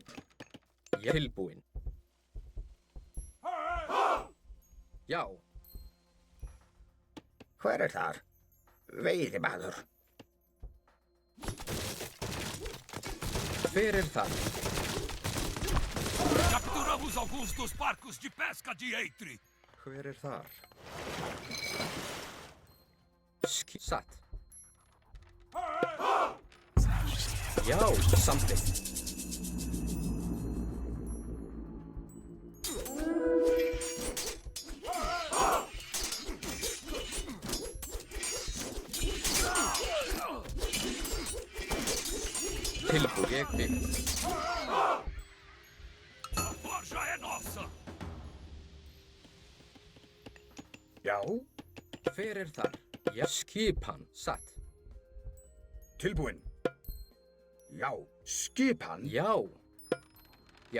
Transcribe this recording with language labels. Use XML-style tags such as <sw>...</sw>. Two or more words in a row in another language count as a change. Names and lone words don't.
<is>Ég tilbúin. Já. Hver er þar? Veiðimaður. Hver er það?</is> <pt>Capturamos alguns dos barcos de pesca de Eitri.</pt> <is>Hver er þar? Satt. Já, samþykkt. Tilbúin. Ég vil.</is> <pt>A forja é nossa.</pt> <is>Já. Hver er þar? Já, skipan. Satt. Tilbúinn. Já. Skipan. Já. Já.</is>